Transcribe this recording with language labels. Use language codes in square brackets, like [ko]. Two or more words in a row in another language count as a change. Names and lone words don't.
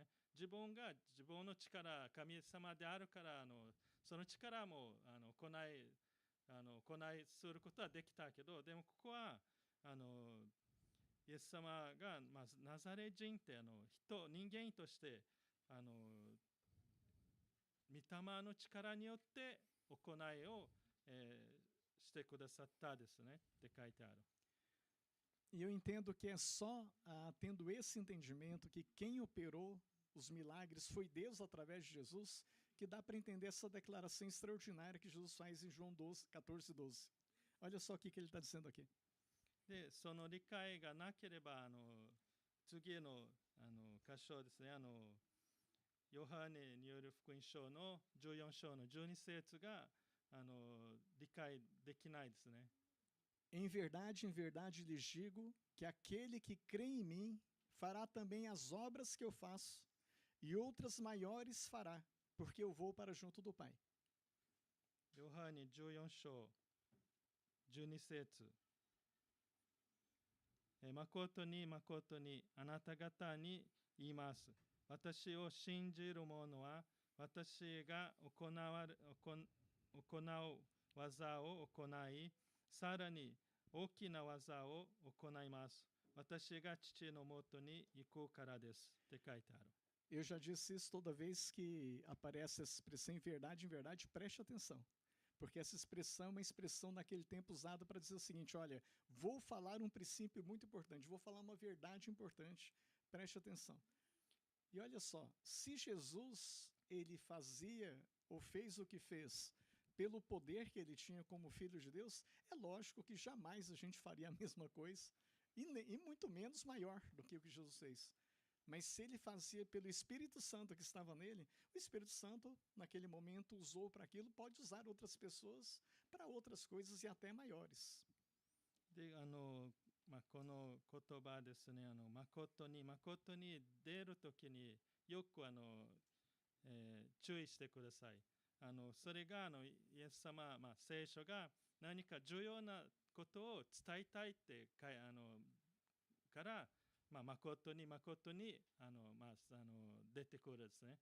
[ja] 自分が自分の力、神様であるからその力も行いすることはできたけど、でもここはイエス様が、ナザレ人って人間として御霊の力によって行いを、してくださったですねって書いてある。 [pt] E eu entendo que é só tendo esse entendimento que quem operou os milagres foi Deus através de Jesus, que dá para entender essa declaração extraordinária que Jesus faz em João 14, 12. Olha só o que ele está dizendo aqui. [ja] で、その理解がなければ次の箇所ですね、ヨハネによる福音書の14章の12節が理解できないですね。 [pt] Em verdade lhes digo que aquele que crê em mim fará também as obras que eu faço, e outras maiores fará, porque eu vou para junto do Pai. [ja] ヨハネ14章12節。誠に誠にあなた方に言います。私を信じる者は私が行う技を行い、さらに大きな技を行います。私が父のもとに行くからです。って書いてある。 [pt] Eu já disse isso toda vez que aparece essa expressão em verdade, preste atenção. Porque essa expressão é uma expressão naquele tempo usada para dizer o seguinte, olha, vou falar um princípio muito importante, vou falar uma verdade importante, preste atenção. E olha só, se Jesus, ele fazia ou fez o que fez pelo poder que ele tinha como filho de Deus, é lógico que jamais a gente faria a mesma coisa, e muito menos maior do que o que Jesus fez. Mas se ele fazia pelo Espírito Santo que estava nele, o Espírito Santo, naquele momento, usou para aquilo, pode usar outras pessoas para outras coisas e até maiores. [ja] で、この言葉ですね、誠に出るときによく注意してください。それがイエス様、聖書が何か重要なことを伝えたいってから、誠に出てくるですね。